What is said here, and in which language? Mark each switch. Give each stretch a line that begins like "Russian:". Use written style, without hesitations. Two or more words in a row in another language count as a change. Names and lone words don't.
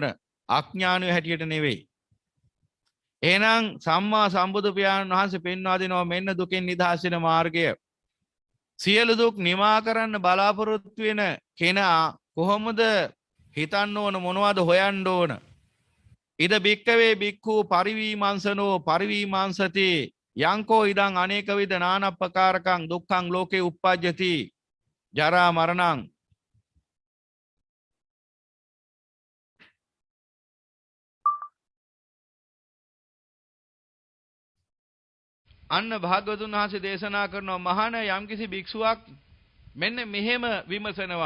Sinhala: අඥානියෝ හැටියට නෙවෙයි. එහෙනම් සම්මා සම්බුදු පියාණන් වහන්සේ පෙන්වා දෙනවා මෙන්න දුකෙන් නිදහස් වෙන මාර්ගය. සියලු දුක් නිමා කරන්න බලාපොරොත්තු වෙන කෙනා කොහොමද හිතන්න ඕන මොනවද හොයන්න ඕන?
Pali: ඉද බික්කවේ බික්ඛු පරිවිමංසනෝ පරිවිමංසති යංකෝ ඉදං අනේක විද නානප්පකාරකං දුක්ඛං ලෝකේ uppajjati ජරා මරණං
Sinhala: අන්න භාග්‍යවතුන් වහන්සේ දේශනා කරනවා මහාන යම්කිසි භික්ෂුවක් මෙන්න මෙහෙම විමසනවා.